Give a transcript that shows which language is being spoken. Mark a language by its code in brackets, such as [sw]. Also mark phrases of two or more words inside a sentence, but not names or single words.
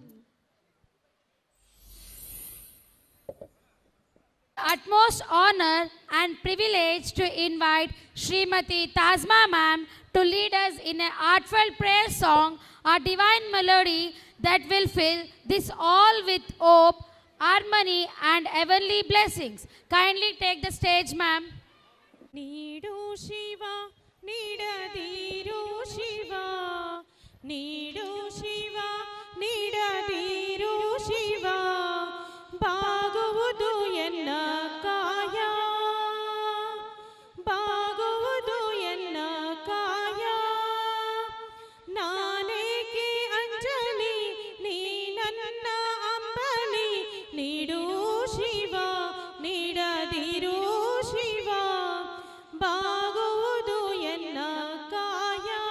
[en] Utmost honor and privilege to invite Srimati Tazma ma'am to lead us in an heartfelt prayer song, a divine melody that will fill this all with hope, harmony and heavenly blessings. Kindly take the stage, ma'am. [kn] ನೀಡು ಶಿವ ನೀಡದಿರು ಶಿವ ನೀಡು ಶಿವ ನೀಡದಿರು ಶಿವ ಬಾಗುವುದು ಎನ್ನ ಕಾಯ ಬಾಗುವುದು ಎನ್ನ ಕಾಯ ನಾನೇಕೆ ಅಂಜಲಿ ನೀ ನನ್ನ ಅಂಬಲಿ ನೀಡು ಶಿವ ನೀಡದಿರು ಶಿವ ಬಾಗುವುದು ಎನ್ನ ಕಾಯ